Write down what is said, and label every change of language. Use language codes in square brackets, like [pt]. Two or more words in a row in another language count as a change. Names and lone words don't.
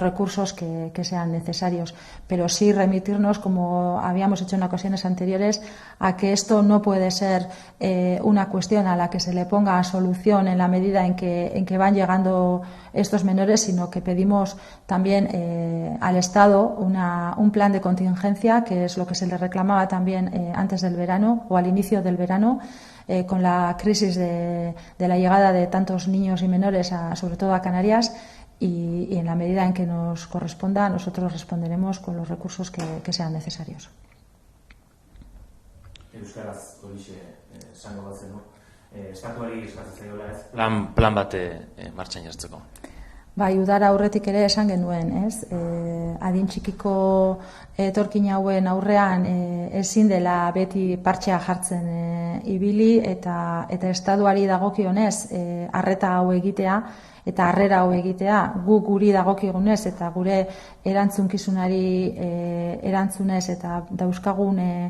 [es] recursos que sean necesarios, pero sí remitirnos, como habíamos hecho en ocasiones anteriores, a que esto no puede ser una cuestión a la que se le ponga solución en la medida en que van llegando estos menores, sino que pedimos también al Estado un plan de contingencia, que es lo que se le reclamaba también antes del verano o al inicio del verano, con la crisis de la llegada de tantos niños y menores, sobre todo a Canarias. Y en la medida en que nos corresponda, nosotros responderemos con los recursos que sean necesarios. [eu] Euskaraz horixe esango bat zenu, estatuari eskatzen zaiola ez plan bat martxan jartzeko. Udara aurretik ere esan genuen, ez? Adin txikiko etorkin hauen aurrean ezin dela beti partxea jartzen ibili eta estatuari dagokionez arreta hau egitea eta harrera hau egitea, guri dagokigunez eta gure erantzunkizunari erantzunez eta dauzkagun